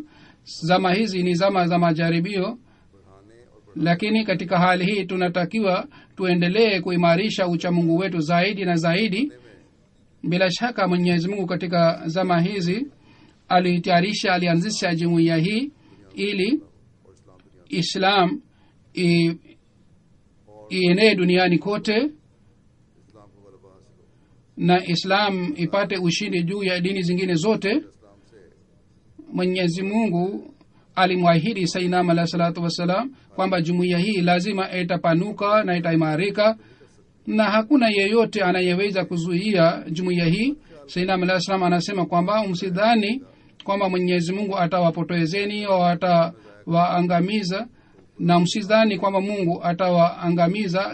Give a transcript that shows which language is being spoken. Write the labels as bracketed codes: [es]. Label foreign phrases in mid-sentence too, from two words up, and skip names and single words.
[sw] Zama hizi ni zama za majaribio, lakini katika hali hii tunatakiwa tuendelee kuimarisha uchamungu wetu zaidi na zaidi. Bila shaka Mwenyezi Mungu katika zama hizi alianzisha jumuiya hii ili Islam ienee duniani kote [ur] اسلام کو غلبہ حاصل ہو. [sw] na Islam ipate ushindi juu ya dini zingine zote. [ur] اسلام سے [sw] Mwenyezi Mungu alimwahidi [ar] سيدنا عليه الصلاة والسلام [sw] kwamba jumuiya hii lazima itapanuka na itaimarika, na hakuna yeyote anayeweza kuzuia jumuiya hii. [ar] سيدنا عليه السلام [sw] anasema kwamba msidhani kwamba Mwenyezi Mungu atawapotezeni au atawaangamiza, na msidhani kwamba Mungu atawaangamiza.